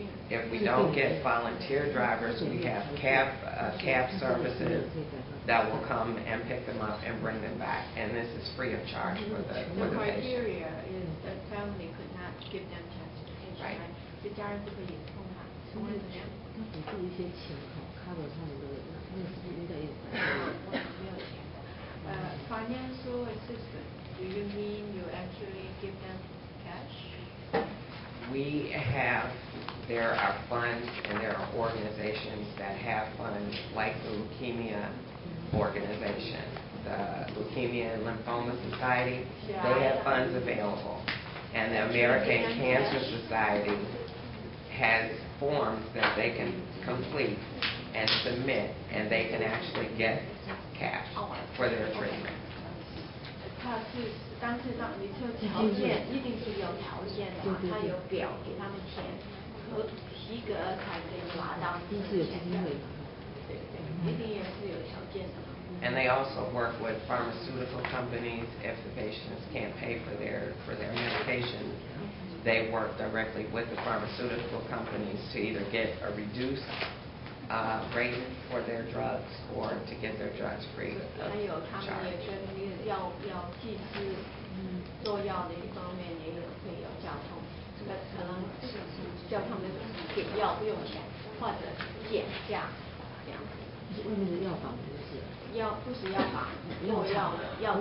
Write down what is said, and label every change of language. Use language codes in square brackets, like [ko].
[en] If we don't get volunteer drivers, we have cab services that will come and pick them up and bring them back, and this is free of charge for the patient. The criteria is that family could not give them transportation, Right. [zh] 就家人不可以送他，送人怎么样？他补助一些钱cover 他们的那个是不是应该有？没有钱的。 [en] Financial assistance, do you mean you actually give them cash? There are funds and there are organizations that have funds, like the Leukemia Organization, the Leukemia and Lymphoma Society. They have funds available. And the American Cancer Society has forms that they can complete and submit, and they can actually get cash for their treatment. [zh] 他是当时让你说条件一定是有条件的，他有表给他们填，和及格才可以拿到这个钱的。对对，一定也是有条件的。 [en] And they also work with pharmaceutical companies if the patients can't pay for their medication. They work directly with the pharmaceutical companies to either get a reduced rate for their drugs or to get their drugs free of [zh] 还有他们 [en] charge. [zh] 也跟药剂师做药的一方面也有会有交通，可能叫他们给药不用钱，或者减价这样子。外面的药房不是？药不是药房，做药的药